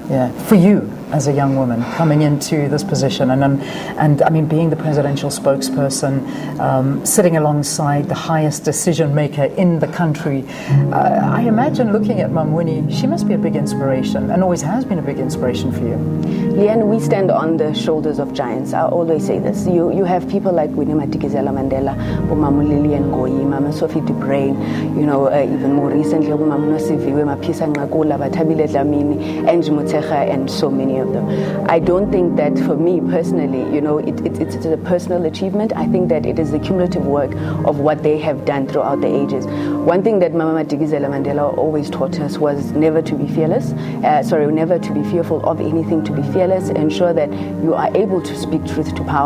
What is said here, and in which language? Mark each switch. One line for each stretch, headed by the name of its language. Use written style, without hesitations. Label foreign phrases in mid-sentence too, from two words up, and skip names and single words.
English: Yeah, for you as a young woman coming into this position, and I mean, being the presidential spokesperson, sitting alongside the highest decision maker in the country, I imagine looking at Mum Winnie, she must be a big inspiration, and always has been a big inspiration for you. Leanne, we stand on the shoulders of giants. I always say this. You have people like Winnie Madikizela-Mandela, Mama Lilian Ngoyi, Mama Sophie Dubrain, even more recently, Mama Nosiviwe, Mapisa Ngakula, Batabile Dlamini, Angie Motsecha, and so many of them. I don't think that for me personally, it's a personal achievement. I think that it is the cumulative work of what they have done throughout the ages. One thing that Mama Madikizela-Mandela always taught us was never to be fearless, never to be fearful of anything, to be fearless, ensure that you are able to speak truth to power.